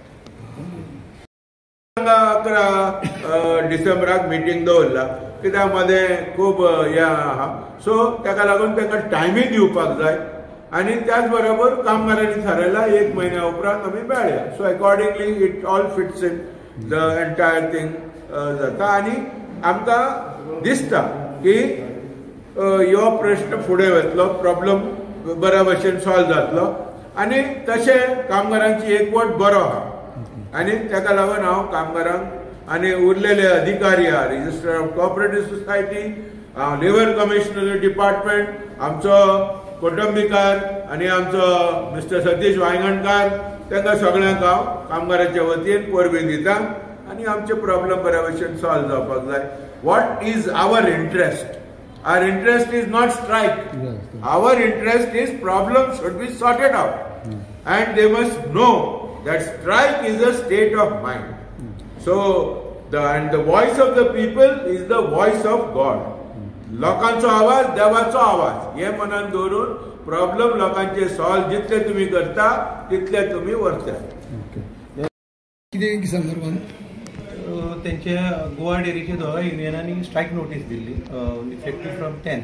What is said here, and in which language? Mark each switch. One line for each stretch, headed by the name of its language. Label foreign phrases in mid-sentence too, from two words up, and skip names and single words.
Konkani: 11 डिसेंबराक मिटींग दवरला कित्याक मदें खूब हें आहा. सो ताका लागून तांकां टायमीय दिवपाक जाय आनी त्याच बरोबर कामगारांनी थारायला 1 म्हयन्या उपरांत आमी मेळया.
English: So accordingly it all fits in the entire thing
Konkani: जाता आनी आमकां दिसता की ह्यो प्रश्न फुडें वतलो, प्रॉब्लम बऱ्या भशेन सॉल्व जातलो आनी तशें कामगारांची एकवट बरो आहा. आनी ताका लागून हांव कामगारांक आनी उरलेले अधिकारी आहा,
English: Registrar of Cooperative Society, Labour Commissioner Department,
Konkani: आमचो कुटुंबीकार आनी आमचो मिस्टर सतीश वांयगणकार, तांकां सगळ्यांक हांव कामगारांच्या वतीन परबीं दिता आनी आमचे प्रॉब्लेम बऱ्या भशेन सॉल्व जावपाक जाय.
English: What is our interest? Our interest is not strike. Our interest is problem should be sorted out and they must know that strike is a state of mind. So the voice of the people is the voice of God.
Konkani: लोकांचो आवाज देवाचो आवाज हे मनान दवरून प्रॉब्लेम लोकांचे सॉल्व जितले तुम्ही करता तितले तुम्ही व्हरता. कितें संदर्भान तेंचे गोवा डेरीचे दोगांय युनियनांनी
English: strike notice
Konkani: दिल्ली
English: effective from 10th.